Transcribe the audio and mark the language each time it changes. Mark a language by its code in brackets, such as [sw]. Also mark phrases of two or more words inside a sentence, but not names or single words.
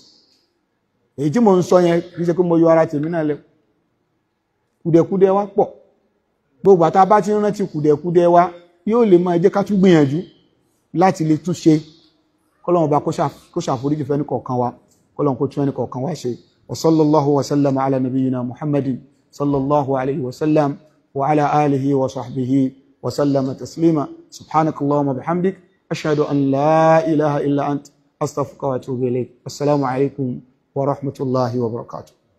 [yo] Èyí tí mo ń sọ yẹn kì í ṣe pé mo yọ ara tèmi náà lẹ̀. Kùdìẹ̀kùdìẹ̀ wa pọ̀. Gbogbo àtà bá ti rántí kùdìẹ̀kùdìẹ̀ wa yóò lè máa jẹ́ ká tún gbìyànjú láti lè tún ṣe. Kọ́lọ́n bá kó ṣàforíjì fún ẹnì kọ̀ọ̀kan wa, kọ́lọ́n kó tún ẹnì kọ̀ọ̀kan wa ṣe. [ar] وصلى الله وسلم على نبينا محمد صلى الله عليه وسلم وعلى آله وصحبه وسلم تسليما. سبحانك اللهم وبحمدك، أشهد أن لا إله إلا أنت، أستغفرك وأتوب إليك. السلام عليكم ورحمة الله وبركاته.